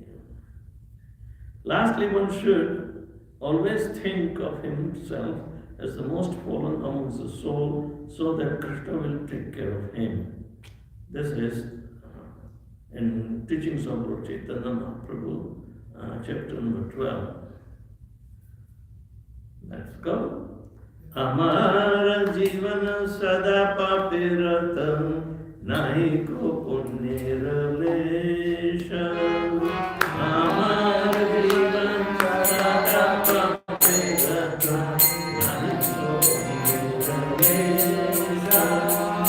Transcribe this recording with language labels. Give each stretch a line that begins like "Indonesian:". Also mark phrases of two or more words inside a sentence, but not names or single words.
English: Lastly, one should always think of himself as the most fallen amongst the soul, so that Krishna will take care of him. This is in Teachings of Lord Chaitanya Mahaprabhu, chapter number 12. Let's go.
Bangla: আমার জীবন সদা পাপেরত নাহি কো পুণ্যের লেশ. আমার জীবন সদা পাপেরত নাহি কো পুণ্যের লেশ.